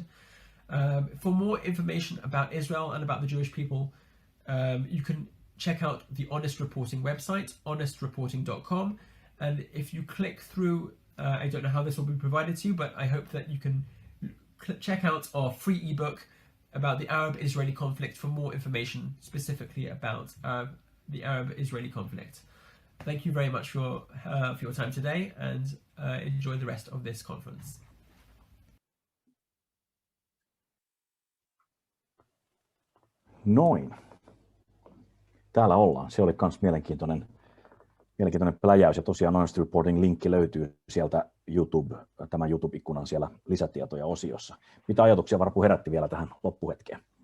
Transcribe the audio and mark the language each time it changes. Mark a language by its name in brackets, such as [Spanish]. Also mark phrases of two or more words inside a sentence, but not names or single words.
[English] For more information about Israel and about the Jewish people, you can check out the Honest Reporting website, honestreporting.com, and if you click through, I don't know how this will be provided to you, but I hope that you can check out our free ebook about the Arab-Israeli conflict for more information specifically about the Arab-Israeli conflict. Thank you very much for your time today, and enjoy the rest of this conference. [Finnish] Noin. Täällä ollaan. Se oli myös mielenkiintoinen pläjäys. Ja tosiaan Honest Reporting linkki löytyy sieltä tämän YouTube-ikkunan siellä lisätietoja-osiossa. Mitä ajatuksia Varpu herätti vielä tähän loppuhetkeen?